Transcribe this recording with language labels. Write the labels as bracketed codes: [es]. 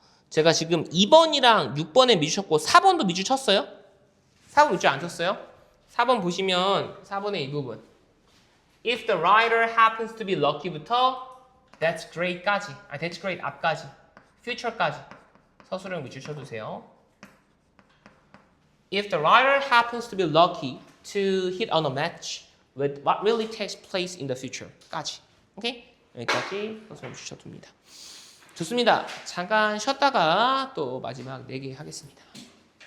[ko] 제가 지금 2번이랑 6번에 미주 쳤고 4번도 미주 쳤어요? 4번 미주 안 쳤어요? 4번 보시면 4번의 이 부분 [en] If the writer happens to be lucky [ko] 부터 [en] That's great [ko] 까지 That's great 앞까지 Future까지 서술형 미주 쳐주세요. [en] If the writer happens to be lucky to hit on a match with what really takes place in the future [ko] 까지 오케이? 여기까지 서술형 미주 쳐둡니다. 좋습니다. 잠깐 쉬었다가 또 마지막 4개 하겠습니다.